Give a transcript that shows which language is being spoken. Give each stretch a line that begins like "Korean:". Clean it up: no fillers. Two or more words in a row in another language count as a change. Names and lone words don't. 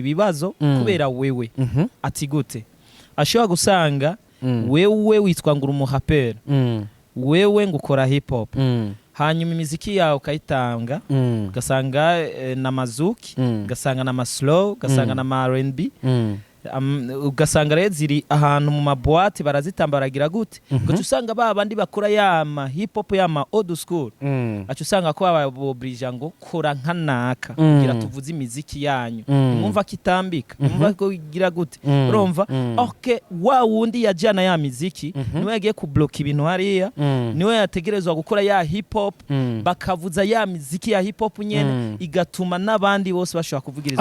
Rundi: ibibazo kubera wewe ati gute ashobora gusanga wewe witwa ngo umuhapera wewe ngukora
English: hip hop
Rundi: hanyuma imiziki yawe ukayitanga ugasanga na mazuki ugasanga na slow ugasanga na R&B ugasanga rero ziri ahantu mu maboîte barazitambaragira gute gacu usanga babandi bakora yama
English: hip hop
Rundi: yama
English: old school
Rundi: acu usanga ko babobrija ngo kora nkanaka kugira tuvuze imiziki yanyu mwumva kitambika mwumva ko gira gute urumva okay wa wundi yajana ya miziki niwe yagiye ku block ibintu hariya niwe yategerezwa gukora ya
English: hip hop
Rundi: bakavuza ya miziki ya
English: hip hop
Rundi: nyene igatuma nabandi bose bashobora kuvugirizwa